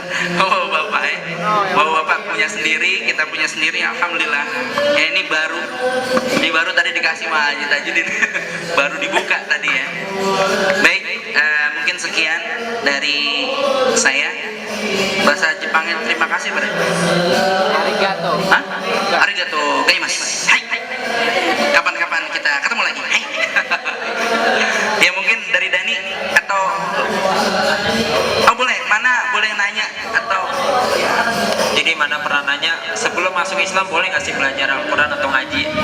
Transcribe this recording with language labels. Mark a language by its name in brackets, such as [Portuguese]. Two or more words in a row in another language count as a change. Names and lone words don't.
[Indonesian] Oh bapak ya, bawa bapak punya sendiri, kita punya sendiri. Alhamdulillah ya, ini baru tadi dikasih Pak Haji Tajudin. Baru dibuka tadi ya. Baik, mungkin sekian dari saya. Bahasa Jepangnya terima kasih berarti. Arigato. Hah? [Japanese] ありがとうございます. [Indonesian] Hai. Kapan-kapan kita ketemu lagi. Hai. Ya mungkin dari Dani atau boleh, mana boleh nanya atau Jadi mana pernah nanya sebelum masuk Islam boleh nggak sih belajar Al-Quran atau ngaji?